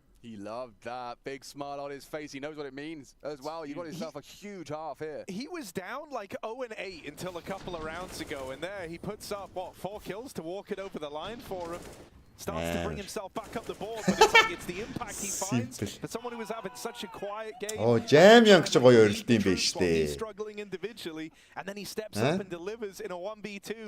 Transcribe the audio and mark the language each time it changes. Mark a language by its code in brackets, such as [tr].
[en] He loved that big smile on his face. He knows what it means as well. You got yourself a huge half here. He was down like 0-8 until a couple of rounds ago, and there he puts up what 4 kills to walk it over the line for him. Starts to bring himself back up the board, but it's like it's the impact he finds for someone who was having such a quiet game. [mn] Oh, Jam-ийн ч гоё өрөлт юм биш дээ. [en] Struggling individually, and then he steps up and delivers in a 1v2.